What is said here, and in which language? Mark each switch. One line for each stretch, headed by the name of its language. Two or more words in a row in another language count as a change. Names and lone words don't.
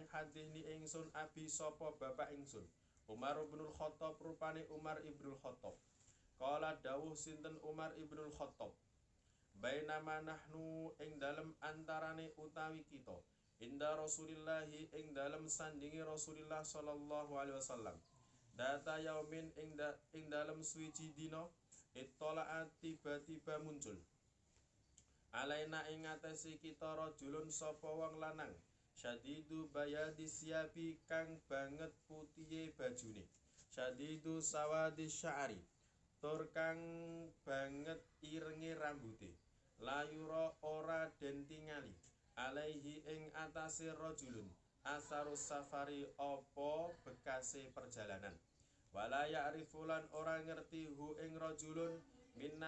Javanese: hadis ni ingsun Abi sopo bapak ingsun Umar ibnul Khattab rupane Umar ibnul Khattab qala dawuh sinten Umar ibnul Khattab
Arabic: بينما نحن
Javanese: ing dalem antarane utawi kita
Arabic: عند رسول الله
Javanese: ing dalem sandingi Rasulillah
Arabic: صلى الله عليه وسلم ذات يوم
Javanese: ing dalem suwiji dina ittola'at tiba-tiba muncul alaina ing ngatesi kita rajulun sapa wong lanang
Arabic: شديد بياض الثياب
Javanese: kang banget putihe bajune
Arabic: شديد سواد الشعر
Javanese: tur kang banget irenge rambute layura ora den tingali alaihi ing atase rajulun
Arabic: أثر السفر
Javanese: apa bekase perjalanan
Arabic: ولا يعرفه
Javanese: ora ngerti hu ing rajulun minna